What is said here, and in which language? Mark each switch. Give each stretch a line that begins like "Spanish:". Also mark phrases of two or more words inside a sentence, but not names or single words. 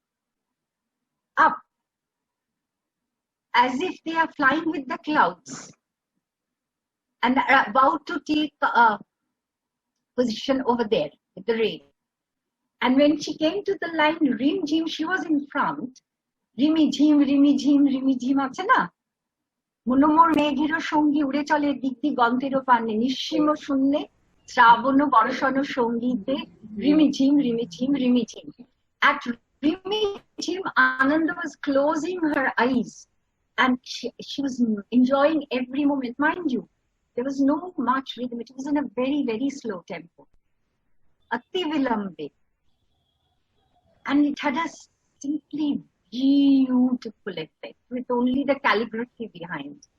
English: As if they are flying with the clouds. And are about to take a position over there with the rain. And when she came to the line Rim Jim, she was in front. Rimi Jim, Rimi Jim, Rimi Jim,
Bangla: আছে না? মনোমর মেঘেরও সঙ্গী উড়ে চলে দিক দিক গন্তেরও পানে নিঃসীম শূন্যে শ্রাবণ বর্ষণ সঙ্গীতে Rimi Jim, Rimi Jim, Rimi Jim.
English: At Rimi Jim, Ananda was closing her eyes and she was enjoying every moment. Mind you, there was no much rhythm. It was in a very, very slow tempo.
Hindi: अति विलम्बे.
English: And it had a simply beautiful effect with only the calligraphy behind.